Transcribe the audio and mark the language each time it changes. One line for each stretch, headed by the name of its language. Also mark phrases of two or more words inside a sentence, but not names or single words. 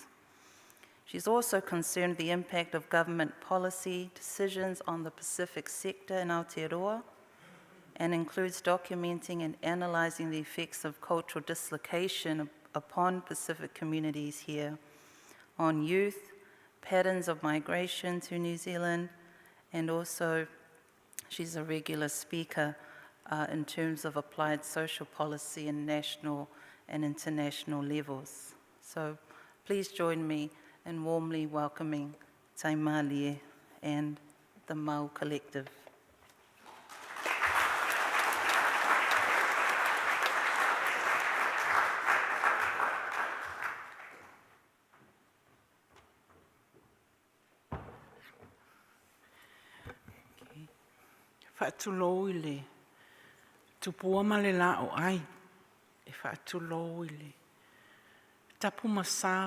English: She's also concerned with the impact of government policy decisions on the Pacific sector in Aotearoa, and includes documenting and analysing the effects of cultural dislocation upon Pacific communities here, on youth, patterns of migration to New Zealand, and also she's a regular speaker in terms of applied social policy in national and international levels. So please join me in warmly welcoming Taimalia and the Mau Collective.
Samoan: Whaatulou I le tupua ma le la o ai, e whaatulou I le tapu masa